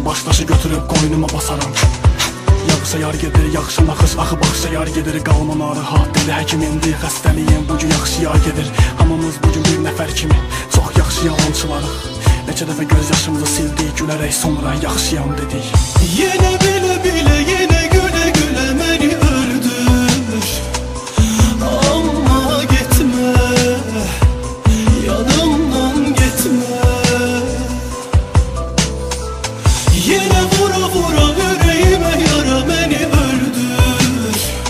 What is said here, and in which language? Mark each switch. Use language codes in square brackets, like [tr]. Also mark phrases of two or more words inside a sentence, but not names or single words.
[az] Başdaşı götürüb qoynuma basaram. Yağsa yar gedir, yaxşı naxış, axı baxışa yar gedir. Qalma narahat, dedi həkim indi. Xəstəliyim bugün yaxşı yar gedir. Hamımız bugün bir nəfər kimi çox yaxşı yalançılarıq. Neçə dəfə göz yaşımızı sildik, gülərək sonra yaxşıyam dedik. [tr] Yine bile bile yine güle güle beni öldür. Ama gitme, yanımdan gitme. Yine vura vura yüreğime yara beni öldür.